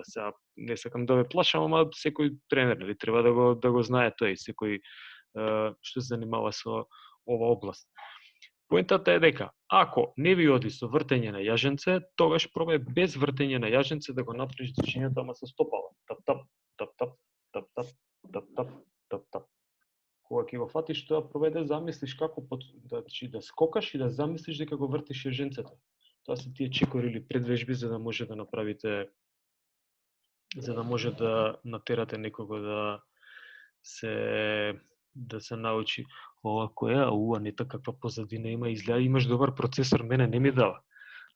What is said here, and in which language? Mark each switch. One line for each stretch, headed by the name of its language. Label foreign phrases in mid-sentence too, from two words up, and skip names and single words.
Macedonian: Сега, не сакам да ве плашам, ама секој тренер треба да го знае тој, секој што се занимава со ова област. Поентата е дека, ако не ви оди со вртење на јаженце, тогаш пробај без вртење на јаженце да го направиш движењето, ама со стопало. Тап-тап, тап-тап, тап-тап, тап-тап, тап-тап. Кога ќе го фатиш тоа, пробај да замислиш како да скокаш и да замислиш дека го вртиш јаженцето. Тоа се тие чекори или предвежби за да може да направите, за да може да натерате некого да се научи ова која, не така каква позадина има, изгледа имаш добар процесор, мене не ми дава.